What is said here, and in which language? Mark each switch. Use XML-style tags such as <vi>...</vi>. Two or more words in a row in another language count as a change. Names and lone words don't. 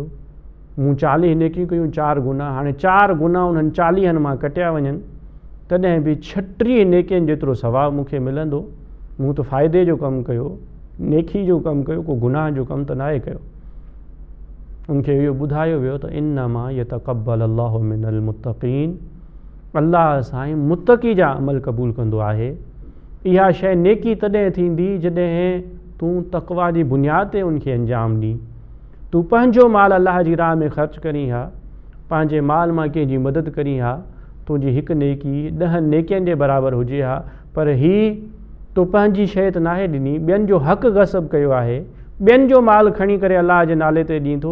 <sd>मूं 40 नेकियूं कयूं, 4 गुनाह। हाणे 4 गुनाह उन्हनि 40 मां कटिया वञनि, तॾहिं बि 36 नेकियुनि जेतिरो सवाबु मूंखे मिलंदो। मूं त फ़ाइदे जो कमु कयो, नेकी जो कमु कयो, को गुनाह जो कमु त नाहे कयो। उनखे इहो ॿुधायो वियो त</sd> <ar>إنما يتقبل الله من المتقين,</ar> <sd>अल्लाह साईं मुत्तक़ी जा अमल क़बूल कंदो आहे। इहा शइ नेकी तॾहिं थींदी जॾहिं तूं तक़वा जी बुनियाद ते उनखे अंजाम ॾीं। तूं पंहिंजो माल अलाह जी राह में ख़र्च करीं हा, पंहिंजे माल मां कंहिंजी मदद करीं हा, तुंहिंजी हिकु नेकी 10 नेकियुनि जे बराबरि हुजे हा, पर ही तो पंहिंजी शइ त नाहे ॾिनी, ॿियनि जो हक़ु गसब कयो आहे, ॿियनि जो माल खणी करे अलाह जे नाले ते ॾींदो।</sd>